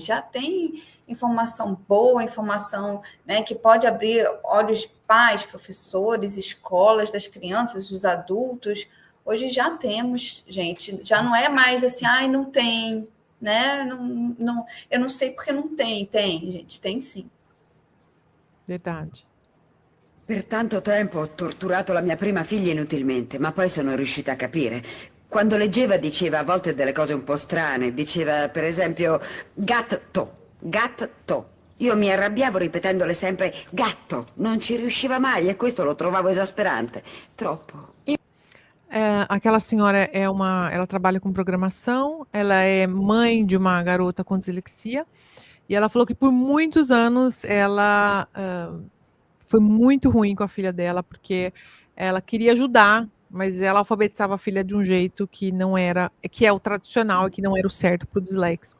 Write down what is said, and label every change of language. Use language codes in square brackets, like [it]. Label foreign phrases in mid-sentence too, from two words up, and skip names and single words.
[pt] Já tem informação boa, informação, né, que pode abrir olhos de pais, professores, escolas, das crianças, dos adultos. Hoje já temos, gente. Já não é mais assim, não tem, né? Não, eu não sei porque não tem. Tem, gente, tem sim. Verdade. [it] Per tanto tempo ho torturato la mia prima figlia inutilmente, ma poi sono riuscita a capire. Quando leggeva diceva a volte delle cose un po' strane, diceva per esempio gatto. Io mi arrabbiavo ripetendole sempre gatto, non ci riusciva mai e questo lo trovavo esasperante, troppo. [pt] Aquela senhora ela trabalha com programação, ela é mãe de uma garota com dislexia, e ela falou que por muitos anos ela foi muito ruim com a filha dela, porque ela queria ajudar, mas ela alfabetizava a filha de um jeito que não era, que é o tradicional e que não era o certo para o disléxico.